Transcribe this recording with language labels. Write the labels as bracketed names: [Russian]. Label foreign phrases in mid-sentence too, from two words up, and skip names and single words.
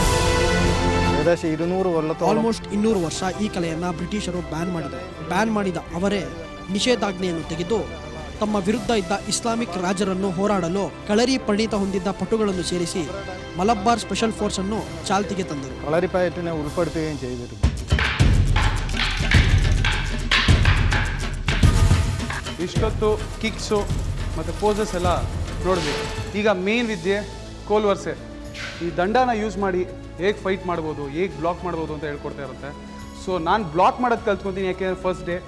[Kannada] ಆಲ್ಮೋಸ್ಟ್ 200 ವರ್ಷ ಈ ಕಲೆಯನ್ನ ಬ್ರಿಟಿಷರು ಬ್ಯಾನ್ ಮಾಡಿದ ಅವರೇ ನಿಷೇಧಾಜ್ಞೆಯನ್ನು ತೆಗೆದು ತಮ್ಮ ವಿರುದ್ಧ ಇದ್ದ ಇಸ್ಲಾಮಿಕ್ ರಾಜರನ್ನು ಹೋರಾಡಲು ಕಳರಿ ಪರಿಣಿತ ಹೊಂದಿದ್ದ ಪಟುಗಳನ್ನು ಸೇರಿಸಿ ಮಲಬ್ಬಾರ್ [English] Special Force [Kannada] ಅನ್ನು ಚಾಲ್ತಿಗೆ ತಂದರು. [Malayalam] കളരിപ്പയറ്റിനെ ഉൾപ്പെടുത്തുകയും ചെയ്തിരുന്നു. [Kannada] ಇಷ್ಟೊತ್ತು ಕಿಕ್ಸು ಮತ್ತು ಪೋಸಸ್ ಎಲ್ಲ ನೋಡಿದ್ವಿ. ಈಗ ಮೇನ್ ವಿದ್ಯೆ ಕೋಲ್ವರ್ಸೆ. ಈ ದಂಡನ ಯೂಸ್ ಮಾಡಿ ಹೇಗೆ ಫೈಟ್ ಮಾಡ್ಬೋದು, ಹೇಗೆ ಬ್ಲಾಕ್ ಮಾಡ್ಬೋದು ಅಂತ ಹೇಳ್ಕೊಡ್ತಾ ಇರುತ್ತೆ. ಸೊ ನಾನು ಬ್ಲಾಕ್ ಮಾಡೋದು ಕಲ್ತ್ಕೊತೀನಿ, ಯಾಕೆಂದರೆ [English] first day.